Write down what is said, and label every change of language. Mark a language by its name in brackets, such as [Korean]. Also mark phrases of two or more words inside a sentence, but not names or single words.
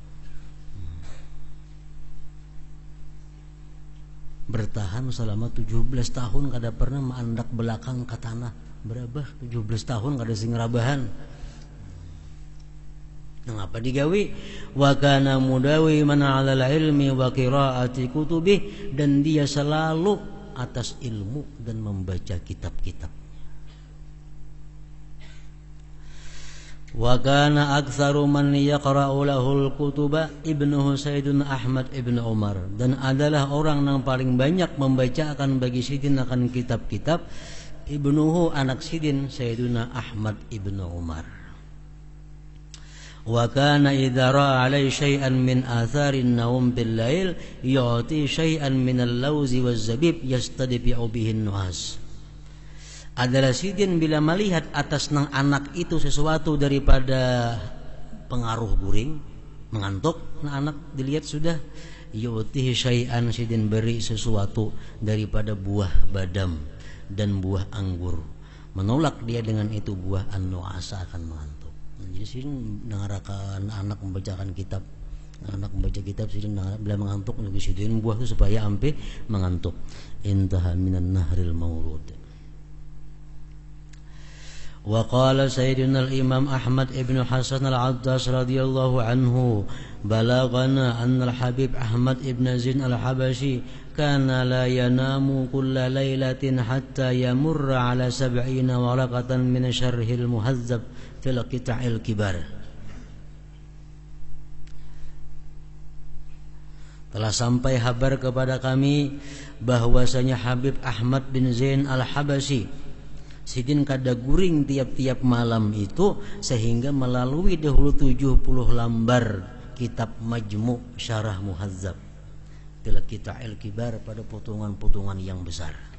[Banjar] Bertahan selama 17 tahun kada pernah mandak belakang ke tanah. Berabah 17 tahun kada sing rabahan. Ngapa digawi? [Arabic] وكان مداوما على العلم وقراءة الكتب, [Indonesian] dan dia selalu atas ilmu dan membaca kitab-kitab. [Arabic] وكان أكثر من يقرأ له الكتب ابنه سيد أحمد بن عمر, [Indonesian] dan adalah orang yang paling banyak membacakan bagi Sidin akan kitab-kitab ibnuhu, anak Sidin, Sayyiduna Ahmad ibn Umar. [Arabic] وكان إذا رأى عليه شيئا من أثر النوم بالليل يعطي شيئا من اللوز والزبيب يستدفع به النعاس. [Banjar] Adalah Sidin bila melihat atas nang anak itu sesuatu daripada pengaruh guring, mengantuk, nah anak dilihat sudah, [Arabic] يعطي شيئا, [Banjar] Sidin beri sesuatu daripada buah badam dan buah anggur, menolak dia dengan itu buah an-nu'asa, akan mengantuk. Jadi Sidin mengarahkan anak membacakan kitab, anak membaca kitab, Sidin bila mengantuk lebih Sidin buah itu supaya ampe mengantuk. [Arabic] انتهى من النهر المورود. وقال سيدنا الإمام أحمد بن حسن العطاس رضي الله عنه بلغنا أن الحبيب أحمد بن زين الحبشي كان لا ينام كل ليلة حتى يمر على سبعين ورقة من شرح المهذب في القطع الكبار. [Banjar] Telah sampai kabar kepada kami bahwasanya Habib Ahmad bin Zain al-Habashi, Sidin kada guring tiap-tiap malam itu, sehingga melalui dahulu 70 lembar kitab Majmu' Syarah Muhazzab [Arabic] في القطع الكبار, [Banjar] pada potongan-potongan yang besar.